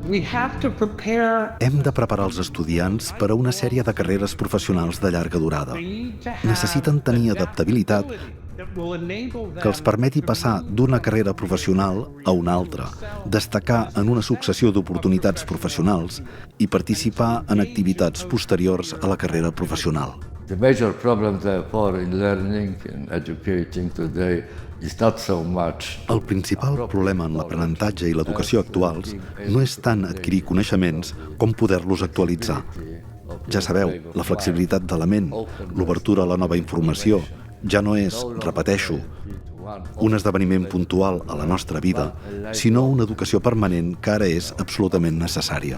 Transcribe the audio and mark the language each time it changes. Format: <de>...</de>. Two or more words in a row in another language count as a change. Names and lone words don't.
<ca>Hem de preparar els estudiants per a una sèrie de carreres professionals de llarga durada. Necessiten tenir adaptabilitat que els permeti passar d'una carrera professional a una altra, destacar en una successió d'oportunitats professionals i participar en activitats posteriors a la carrera professional.</ca> <en>The major problem, therefore, in learning and educating today is not so much...</en> <ca>El principal problema en l'aprenentatge i l'educació actuals no és tant adquirir coneixements com poder-los actualitzar. Ja sabeu, la flexibilitat de la ment, l'obertura a la nova informació, ja no és, repeteixo, un esdeveniment puntual a la nostra vida, sinó una educació permanent que ara és absolutament necessària.</ca>